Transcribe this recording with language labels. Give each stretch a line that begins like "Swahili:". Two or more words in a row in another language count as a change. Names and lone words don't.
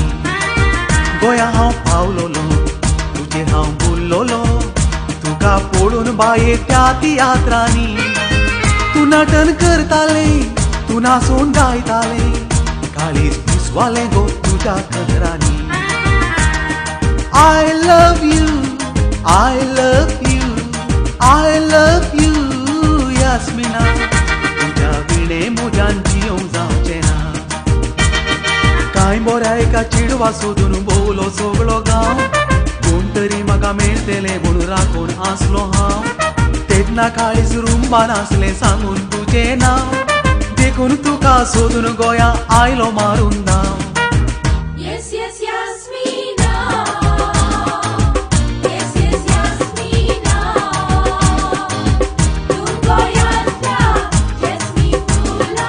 Konkani: गोंया हांव पावलोलो तुजे हांव बुल्लोलो. तुका पळोवन बाये त्या तियात्रांनी तूं नटन करताले. तूं नाचून गायताले. काळीज पिसवालें गो तुज्या कदरांनी.
English: I love you, I love you, I love you, Yasmina.
Konkani: तुझ्या विणे मुजान जियोंक जावचें ना. कांय बोऱ्या एका चेडवा सोदून भोवलो सगळो गांव. कोण तरी म्हाका मेळटले म्हणून राखून आसलो हांव. तेन्ना काळीज रुंबान आसलें सांगून तुजें नांव. देखून तुका सोदून गोंया आयलो मारून धांव. Yes, yes, Yasmina. Yes, yes, Yasmina. तू गोंयांतल्या जॅस्मी फुला.